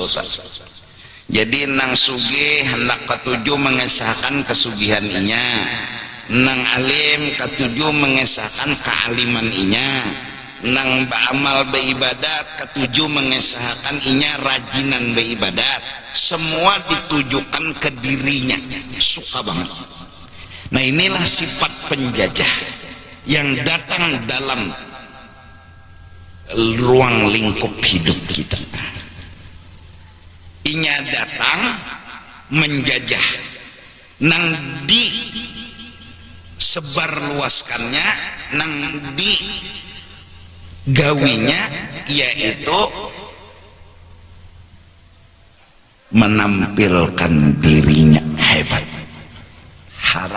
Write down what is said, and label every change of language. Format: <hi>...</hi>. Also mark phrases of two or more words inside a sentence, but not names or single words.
<bjn>Jadi nang sugih hendak ketujuh mengesahkan kesugihan inya, nang alim ketujuh mengesahkan kealiman inya, nang beramal beribadat ketujuh mengesahkan inya rajinan beribadat. Semua ditujukan ke dirinya, suka banget. Nah inilah sifat penjajah yang datang dalam ruang lingkup hidup kita. Inya datang menjajah, nang di sebar luaskannya, nang di gawinya, yaitu menampilkan dirinya hebat, harap.</bjn>